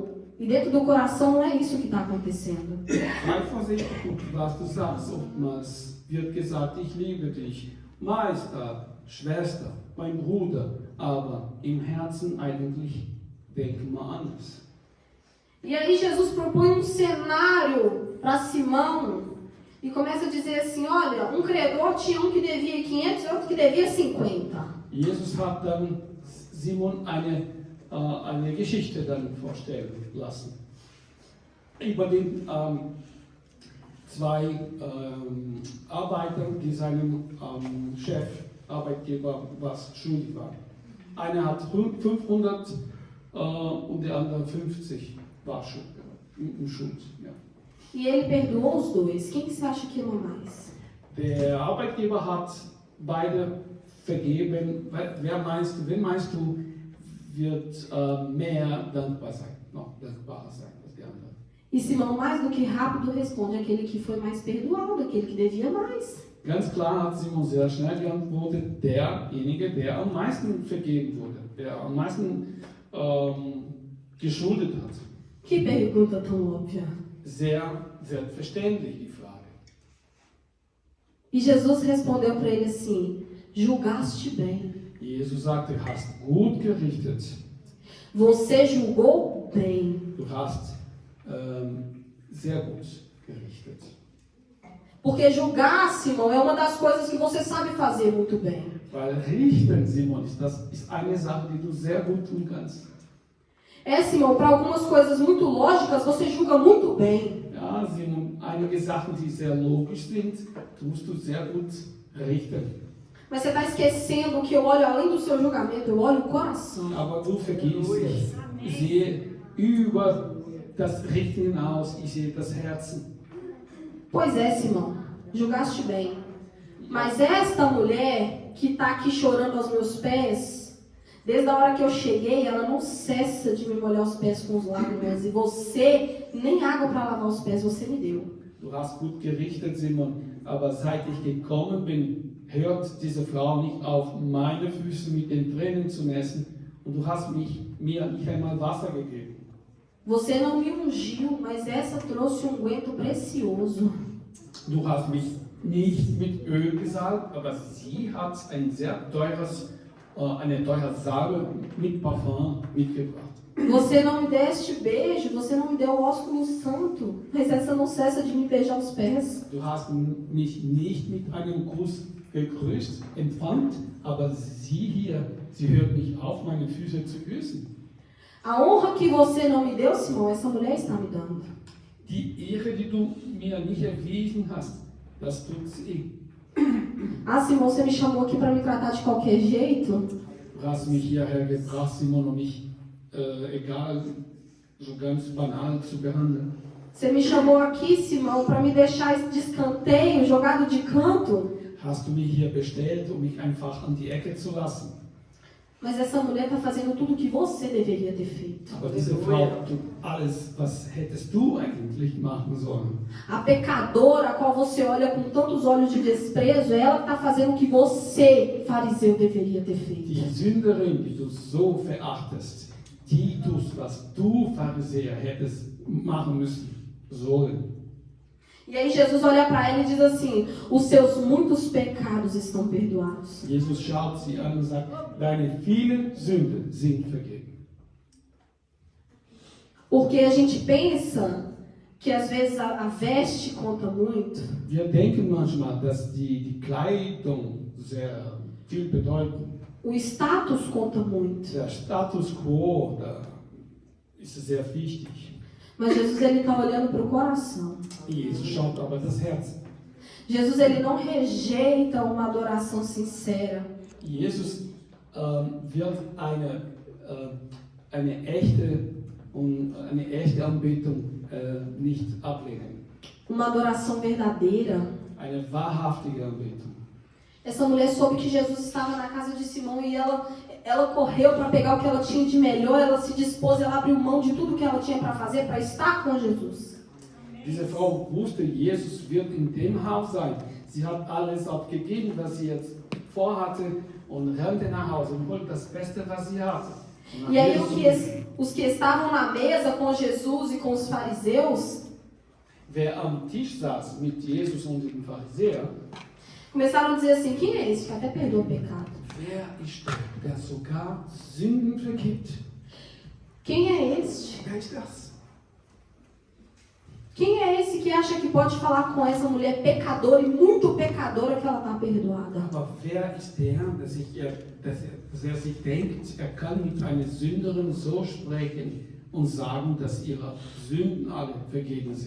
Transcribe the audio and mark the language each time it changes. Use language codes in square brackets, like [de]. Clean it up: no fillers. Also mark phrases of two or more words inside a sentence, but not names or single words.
[pt] E dentro do coração não é isso que está acontecendo. [de] Sei vorsichtig, was du sagst. Oftmals wird gesagt, ich liebe dich, Meister, Schwester, mein Bruder, aber im Herzen eigentlich denken wir anders. [pt] E aí Jesus propõe um cenário para Simão e começa a dizer assim: olha, um credor tinha um que devia 500 e outro que devia 50. [de] Jesus hat dann Simon eine Geschichte dann vorstellen lassen. Über den zwei Arbeitern, die seinem Arbeitgeber was schuldig waren. Einer hat 500 und der andere 50 war Schuld. Ja. [pt] E ele perdoou os dois. Quem que você acha que ama mais? [de] Der Arbeitgeber hat beide vergeben. Wen meinst du, wird mehr dankbarer sein als der andere? [pt] E Simão, mais do que rápido, responde aquele que foi mais perdoado, aquele que devia mais. [de] Ganz klar hat Simon sehr schnell geantwortet, derjenige, der am meisten vergeben wurde, der am meisten geschuldet hat. [pt] Que pergunta tão óbvia. [de] Sehr selbstverständlich die Frage. [pt] E Jesus respondeu para ele assim: julgaste bem. [de] Jesus sagte, du hast gut gerichtet. [pt] Você julgou bem. [de] Du hast sehr gut gerichtet. [pt] Porque julgar, Simão, é uma das coisas que você sabe fazer muito bem. [de] Weil richten, Simon, ist eine Sache, die du sehr gut tun kannst. [pt] É, Simão, para algumas coisas muito lógicas, você julga muito bem. [de] Ja, Simon, einige Sachen, die sehr logisch sind, tust du sehr gut richten. [pt] Mas você está esquecendo que eu olho além do seu julgamento, eu olho o coração. [de] Aber du vergisst, ich sehe über das Richten hinaus, ich sehe das Herzen. [pt] Pois é, Simão, julgaste bem. Mas esta mulher que está aqui chorando aos meus pés, desde a hora que eu cheguei, ela não cessa de me molhar os pés com os lágrimas. E você, nem água para lavar os pés, você me deu. [de] Du hast gut gerichtet, Simon, aber seit ich gekommen bin, hört diese Frau nicht auf, meine Füße mit den Tränen zu nässen, und du hast mir nicht einmal Wasser gegeben. [pt] Você não me ungiu, mas essa trouxe um unguento precioso. [de] Du hast mich nicht mit Öl gesalbt, aber sie hat ein sehr teures, eine teure Salbe mit Parfum mitgebracht. [pt] Você não me deste beijo, você não me deu o ósculo santo, mas essa não cessa de me beijar os pés. [de] Du hast mich nicht mit einem Kuss gegrüßt, empfangt, aber sie hier, sie hört nicht auf, meine Füße zu küssen. [pt] A honra que você não me deu, Simão, essa mulher está me dando. [de] Die Ehre, die du mir nicht erwiesen hast, das tut sie. [pt] Ah, Simão, você me chamou aqui para me tratar de qualquer jeito? [de] Du hast mich hierher gebracht, Simon, um mich, egal, so ganz banal zu behandeln. [pt] Você me chamou aqui, Simão, para me deixar de escanteio, jogado de canto? [de] Hast du mich hier bestellt, um mich einfach an die Ecke zu lassen? [pt] Mas essa mulher está fazendo tudo o que você deveria ter feito. [de] Aber diese Frau tut alles, was hättest du eigentlich machen sollen. [pt] A pecadora, a qual você olha com tantos olhos de desprezo, é ela que está fazendo o que você, fariseu, deveria ter feito. [de] Die Sünderin, die du so verachtest, die tust, was du, Pharisäer, hättest machen müssen, sollen. [pt] E aí Jesus olha para ela e diz assim: os seus muitos pecados estão perdoados. [de] Jesus schaut sie an und sagt, deine vielen Sünden sind vergeben. [pt] Porque a gente pensa que às vezes a veste conta muito. [de] Wir denken manchmal, dass die Kleidung sehr viel bedeutet. [pt] O status conta muito. [de] Der Status quo, da ist sehr wichtig. [pt] Mas Jesus ele está olhando para o coração. [de] Jesus schaut aber das Herz. [pt] Jesus ele não rejeita uma adoração sincera. [de] Jesus wird eine echte Anbetung nicht ablehnen. [pt] Uma adoração verdadeira. [de] Eine wahrhaftige Anbetung. [pt] Essa mulher soube que Jesus estava na casa de Simão e ela correu para pegar o que ela tinha de melhor, ela se dispôs, ela abriu mão de tudo que ela tinha para fazer para estar com Jesus. [de] Diese Frau wusste, Jesus wird in dem Haus sein. Sie hat alles abgegeben, was sie jetzt vorhatte, und rannte nach Hause und holte das Beste, was sie hatte. [pt] E aí os que estavam na mesa com Jesus e com os fariseus, [de] wer am Tisch saß mit Jesus und den Pharisäern, [pt] começaram a dizer assim: quem é esse que até perdoa o pecado? [de] wer ist der sogar Sünden vergibt? [pt] Quem é este? [de] Wer ist das? [pt] Quem é esse que acha que pode falar com essa mulher pecadora e muito pecadora que ela está perdoada? [de] Aber wer ist der, dass er sich denkt, er kann mit einer Sünderin so sprechen und sagen, dass ihre Sünden alle vergeben sind?